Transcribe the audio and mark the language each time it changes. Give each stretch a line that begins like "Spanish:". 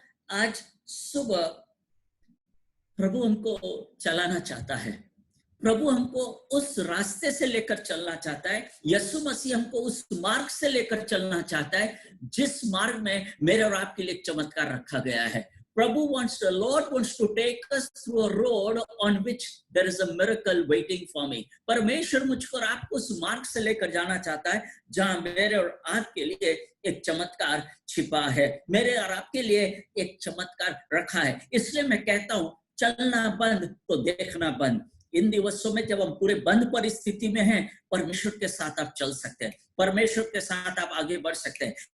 Hindi: आज सुबह प्रभु हमको चलाना चाहता है, प्रभु हमको उस रास्ते से लेकर चलना चाहता है। यीशु मसीह हमको उस मार्ग से लेकर चलना चाहता है जिस मार्ग में मेरे और आपके लिए चमत्कार रखा गया है।
English: the Lord wants to take us through a road on which there is a miracle waiting for me.
Hindi: परमेश्वर मुझको और आपको उस मार्ग से लेकर जाना चाहता है जहां मेरे और आपके लिए एक चमत्कार छिपा है, मेरे और आपके लिए एक चमत्कार रखा है। इसलिए मैं कहता हूं, चलना बंद तो देखना बंद। इन दिवसों में जब हम पूरे बंद परिस्थिति में हैं, परमेश्वर के साथ आप चल सकते हैं, परमेश्वर के साथ आप आगे बढ़ सकते हैं,